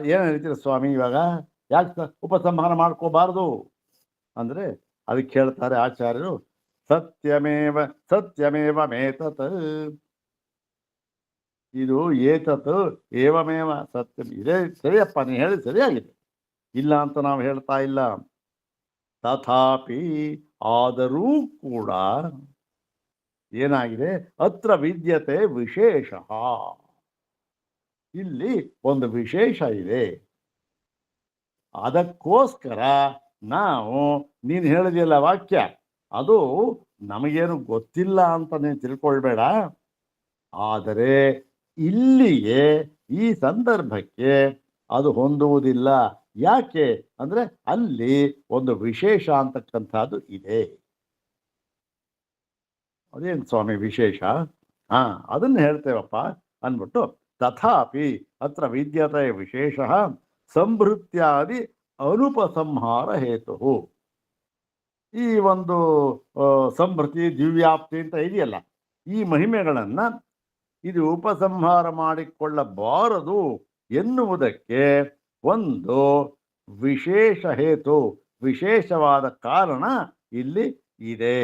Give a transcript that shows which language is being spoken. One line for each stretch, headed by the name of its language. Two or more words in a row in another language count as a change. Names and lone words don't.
Kannada: ಏನು ಹೇಳ್ತೀರ ಸ್ವಾಮಿ, ಇವಾಗ ಯಾಕೆ ಉಪಸಂಹಾರ ಮಾಡ್ಕೋಬಾರ್ದು ಅಂದರೆ ಅದಕ್ಕೆ ಹೇಳ್ತಾರೆ ಆಚಾರ್ಯರು,
Sanskrit: ಸತ್ಯಮೇವ ಮೇತತ್.
Kannada: ಇದು
Sanskrit: ಏತತ್ ಏವಮೇವ ಸತ್ಯಂ,
Kannada: ಇದೇ ಸರಿಯಪ್ಪ, ನೀನು ಹೇಳಿ ಸರಿಯಾಗಿದೆ, ಇಲ್ಲ ಅಂತ ನಾವು ಹೇಳ್ತಾ ಇಲ್ಲ. ತಥಾಪಿ ಆದರೂ ಕೂಡ ಏನಾಗಿದೆ,
Sanskrit: ಅತ್ರ ವಿದ್ಯತೆ ವಿಶೇಷ,
Kannada: ಇಲ್ಲಿ ಒಂದು ವಿಶೇಷ ಇದೆ. ಅದಕ್ಕೋಸ್ಕರ ನಾವು ನೀನು ಹೇಳಿದೆಯಲ್ಲ ವಾಕ್ಯ, ಅದು ನಮಗೇನು ಗೊತ್ತಿಲ್ಲ ಅಂತ ನೀನು ತಿಳ್ಕೊಳ್ಬೇಡ. ಆದರೆ ಇಲ್ಲಿಗೆ ಈ ಸಂದರ್ಭಕ್ಕೆ ಅದು ಹೊಂದುವುದಿಲ್ಲ. ಯಾಕೆ ಅಂದರೆ ಅಲ್ಲಿ ಒಂದು ವಿಶೇಷ ಅಂತಕ್ಕಂಥದ್ದು ಇದೆ. ಅದೇನು ಸ್ವಾಮಿ ವಿಶೇಷ? ಅದನ್ನು ಹೇಳ್ತೇವಪ್ಪ ಅಂದ್ಬಿಟ್ಟು,
Sanskrit: ತಥಾಪಿ ಅತ್ರ ವಿದ್ಯತೆ ವಿಶೇಷ ಸಂಭೃತ್ಯಾದಿ ಅನುಪಸಂಹಾರ ಹೇತು.
Kannada: ಈ ಒಂದು ಸಂಭೃತಿ ದಿವ್ಯಾಪ್ತಿ ಅಂತ ಇದೆಯಲ್ಲ, ಈ ಮಹಿಮೆಗಳನ್ನು ಇದು ಉಪಸಂಹಾರ ಮಾಡಿಕೊಳ್ಳಬಾರದು ಎನ್ನುವುದಕ್ಕೆ ಒಂದು ವಿಶೇಷ ಹೇತು, ವಿಶೇಷವಾದ ಕಾರಣ ಇಲ್ಲಿ ಇದೆ.